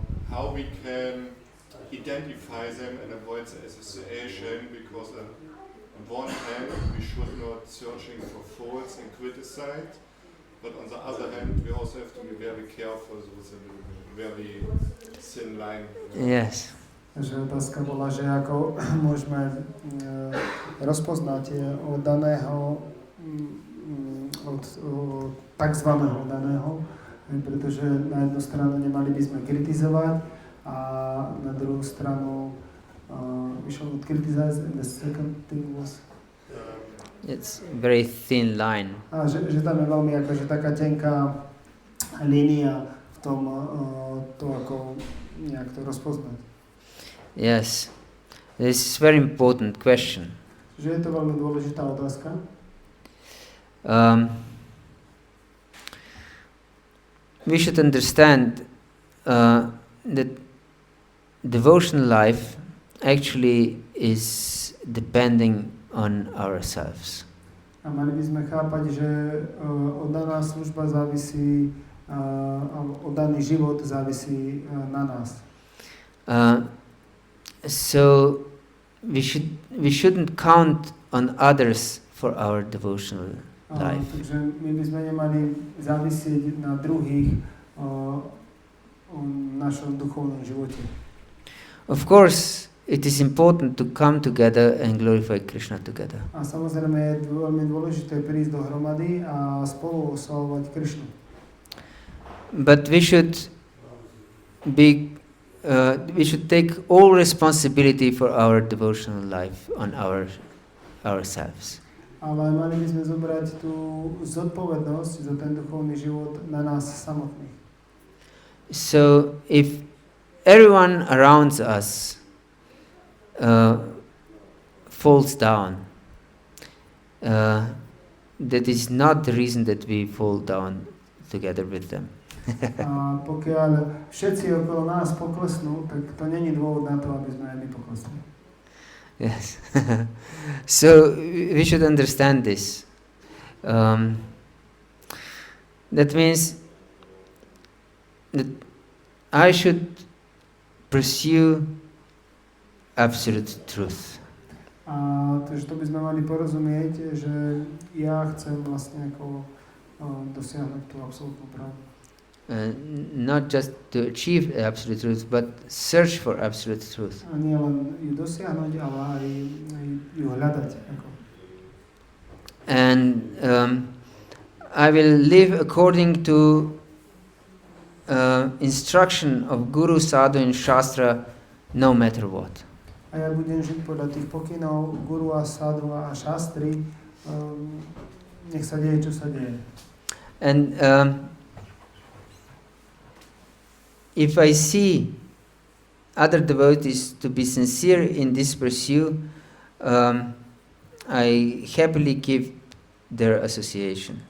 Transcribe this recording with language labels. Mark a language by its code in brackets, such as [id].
[en] How we can identify them and avoid the association, because on one hand we should not searching for faults and criticize, but on the other hand we also have to be very careful with a very thin line. Yes. [sk] Takže otázka bola, že ako môžeme rozpoznať od daného, od takzvaného daného, pretože na jednu stranu nemali by sme kritizovať a na druhú stranu [en] we should not criticize, and the second thing was It's very thin line. [sk] že tam je veľmi akože taká tenká línia v tom, to ako nejak to rozpoznať. [en] Yes. This is very important question. [sk] Že je to veľmi dôležitá otázka. [en] We should understand that devotional life actually is depending on ourselves. [sk] A mali by sme chápať, že oddaná služba závisí, oddaný život závisí na nás. [en] So we shouldn't count on others for our devotional life. [sk] Takže my by sme nemali závisieť na druhých o našom duchovnom živote. [en] Of course, it is important to come together and glorify Krishna together. [sk] A samozrejme je veľmi dôležité prísť dohromady a spolu oslavovať Krishnu. [en] But we should take all responsibility for our devotional life on ourselves. [sk] Ale mali by sme zobrať tú zodpovednosť za ten duchovný život na nás samotných. [en] So if everyone around us falls down, that is not the reason that we fall down together with them. [sk] A pokiaľ všetci okolo nás poklesnú, tak to není dôvod na to, aby sme aj my poklesli. [en] Yes. So we should understand this. That means that I should pursue absolute truth. [sk] A takže to by sme mali porozumieť, že ja chcem vlastne ako dosiahnuť tú absolútnu pravdu. [en] Not just to achieve absolute truth, but search for absolute truth. [sk] A nie len ju dosiahnuť, ale aj ju hľadať. Ako. [en] And I will live according to instruction of Guru, Sadhu and Shastra, no matter what. [sk] A ja budem žiť podľa tých pokynov Guru a Sadhu a Shastry, nech sa deje, čo sa deje. [en] And if I see other devotees to be sincere in this pursuit, I happily give their association.